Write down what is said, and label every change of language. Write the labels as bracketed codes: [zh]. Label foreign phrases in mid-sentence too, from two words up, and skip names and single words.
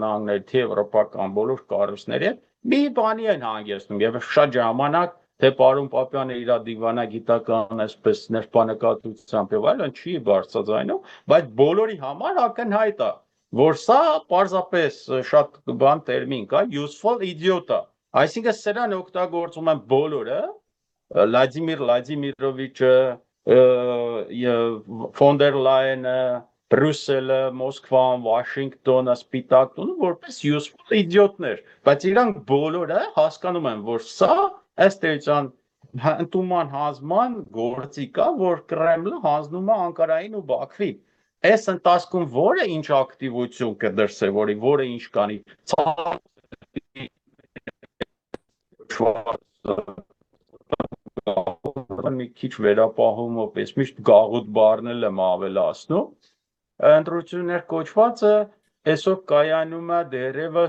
[hy] Նահանգների թե եվրոպական բոլոր կառույցների մի բանի են հանգեցնում եւ շատ ժամանակ թե պարոն Պապյանը իր դիվանագիտական այսպես ներբանեկատվությամբ եւ այլն չի բարձրացնում բայց բոլորի համար ակնհայտ է որ սա պարզապես շատ բան տերմին կա [en] useful idiot [hy] է այսինքն սրան օգտագործում են բոլորը Վլադիմիր Վլադիմիրովիչը ֆոն դեր Լայենը Բրյուսելը Մոսկվան Վաշինգտոնը Սպիտակ տունը որպես [en] useful idiot- [hy] ներ բայց իրանք բոլորը հասկանում են որ սա ըստ էության ընդունման հանձնման գործիք է որ Կրեմլը հանձնում է Անկարային ու Բաքվի այս ընթացքում որը ինչ ակտիվություն կդրսե որը ինչ կանի մի քիչ վերապահումով ես միշտ գաղութ բառնել եմ ավելացնում ընտրություններ կոչվածը այսօր կայանում է դերևս